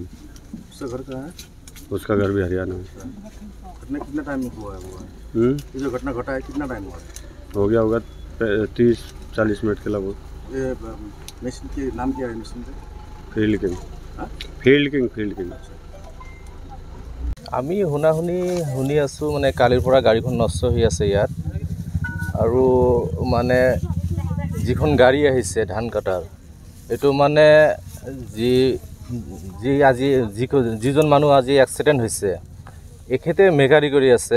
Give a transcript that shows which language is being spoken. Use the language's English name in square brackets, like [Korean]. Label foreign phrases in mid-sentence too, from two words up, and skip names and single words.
[Hindi] उसका घर कहाँ है? उसका घर भी हरियाणा है। घटना कितना टाइम में हुआ है? ये जो घटना घटा है कितना टाइम हुआ है? हो गया होगा 30-40 मिनट के लगभग। ये मशीन के नाम क्या है? मशीन का फील्ड किंग। फील्ड किंग। [Assamese] আমি শুনি আছোঁ মানে কালিৰ পৰা গাড়ীখন নষ্ট হৈ আছে ইয়াত আৰু মানে যিখন গাড়ী আহিছে ধান কটাৰ এইটো মানে যিজন মানুহ আজি এক্সিডেণ্ট হৈছে এখেতে মেকানিক কৰি আছে।